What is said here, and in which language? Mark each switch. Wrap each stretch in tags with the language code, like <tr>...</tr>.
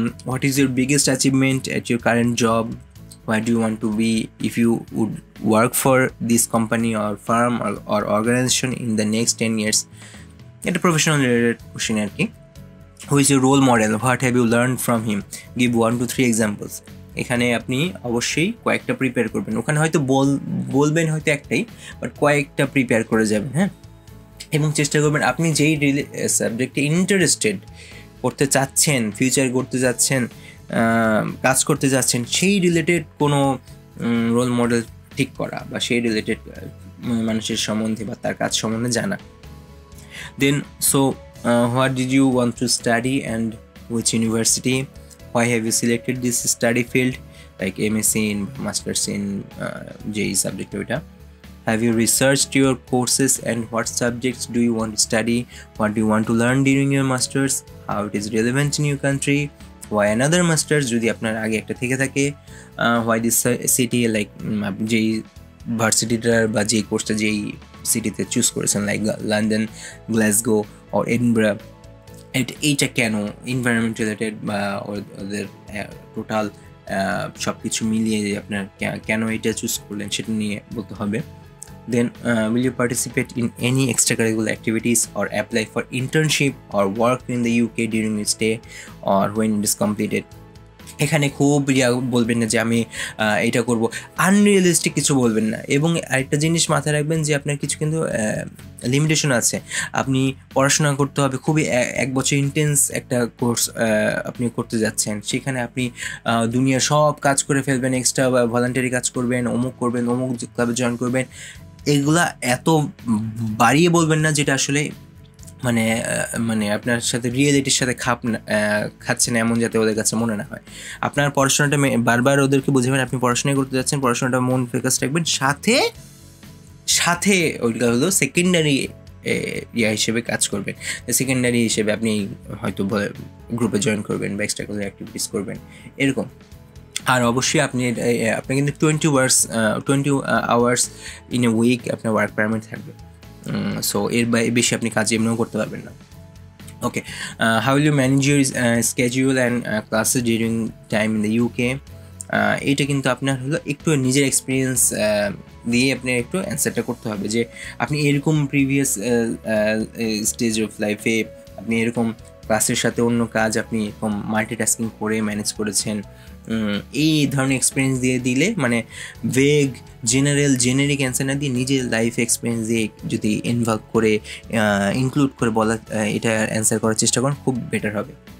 <en>what is your biggest achievement at your current job? Where do you want to be if you would work for this company or firm or organization in the next 10 years?</en> <bn>এটা professional related question আর কি।</bn> <en>who is your role model? What have you learned from him? Give 1 to 3 examples.</en> <bn>এখানে আপনি অবশ্যই কয়েকটা prepare করবেন, ওখানে হয়তো বলবেন হয়তো একটাই, বাট কয়েকটা প্রিপেয়ার করে যাবেন, হ্যাঁ। এবং চেষ্টা করবেন আপনি যেই সাবজেক্টে ইন্টারেস্টেড করতে চাচ্ছেন, ফিউচার করতে যাচ্ছেন, কাজ করতে যাচ্ছেন, সেই রিলেটেড কোনো রোল মডেল ঠিক করা বা সেই রিলেটেড মানুষের সম্বন্ধে বা তার কাজ সম্বন্ধে জানা।</bn> <en>Then what did you want to study and which university? Why have you selected this study field, like MSc in Masters in JEE subject ওইটা? Have you researched your courses and what subjects do you want to study? What do you want to learn during your masters? How it is relevant in your country? Why another masters</en> <bn>যদি আপনার আগে একটা থেকে থাকে?</bn> <en>Why this city, like</en> <bn>যেই ভার্সিটিটার বা যেই কোর্সটা যেই সিটিতে চুজ করেছেন, like London, Glasgow or Edinburgh, এইটা কেন, এনভায়রনমেন্ট রিলেটেড বা ওদের টোটাল সব কিছু মিলিয়ে আপনার কেন এটা চুজ করলেন সেটা নিয়ে বলতে হবে।</bn> <en>Then will you participate in any extracurricular activities or apply for internship or work in the UK during your stay or when it is completed?</en> <bn>এখানে খুব বলবেন না যে আমি এটা করব, আনরিয়েলিস্টিক কিছু বলবেন না। এবং আরেকটা জিনিস মাথায় রাখবেন যে আপনার কিছু কিন্তু লিমিটেশন আছে, আপনি পড়াশোনা করতে হবে, খুবই 1 বছর ইন্টেন্স একটা কোর্স আপনি করতে যাচ্ছেন, সেখানে আপনি দুনিয়ার সব কাজ করে ফেলবেন, এক্সট্রা ভলান্টারি কাজ করবেন, অমুক ক্লাবে জয়েন করবেন, এগুলা এত বাড়িয়ে বলবেন না যেটা আসলে মানে আপনার সাথে রিয়েলিটির সাথে খাচ্ছে না, এমন যাতে ওদের কাছে মনে না হয়। আপনার পড়াশোনাটা বারবার ওদেরকে বুঝাবেন আপনি পড়াশোনাই করতে যাচ্ছেন, পড়াশোনাটা মন ফোকাস রাখবেন, সাথে ওইটা হলো সেকেন্ডারি হিসেবে কাজ করবেন। সেকেন্ডারি হিসেবে আপনি হয়তো গ্রুপে জয়েন করবেন বা এক্সট্রা কারিকুলার অ্যাক্টিভিটিস করবেন, এরকম। আর অবশ্যই আপনি কিন্তু 20 আওয়ার্স ইন এ উইক আপনার ওয়ার্ক পারমিট থাকবে, সো এর বেশি আপনি কাজ এমনিও করতে পারবেন না।</bn> <en>Okay, how will you manage your schedule and classes during time in the UK?</en> <bn>এটা কিন্তু আপনার হলো একটু নিজের এক্সপিরিয়েন্স দিয়ে আপনি একটু অ্যান্সারটা করতে হবে যে আপনি এরকম প্রিভিয়াস স্টেজ অফ লাইফে আপনি এরকম ক্লাসের সাথে অন্য কাজ আপনি এরকম মাল্টিটাস্কিং করে ম্যানেজ করেছেন, এই ধরনের এক্সপিরিয়েন্স দিয়ে দিলে মানে ভেগ জেনারিক অ্যান্সার না দিয়ে নিজের লাইফ এক্সপিরিয়েন্স দিয়ে যদি ইনভলভ করে ইনক্লুড করে বলা এটা অ্যান্সার করার চেষ্টা করুন, খুব বেটার হবে।</bn>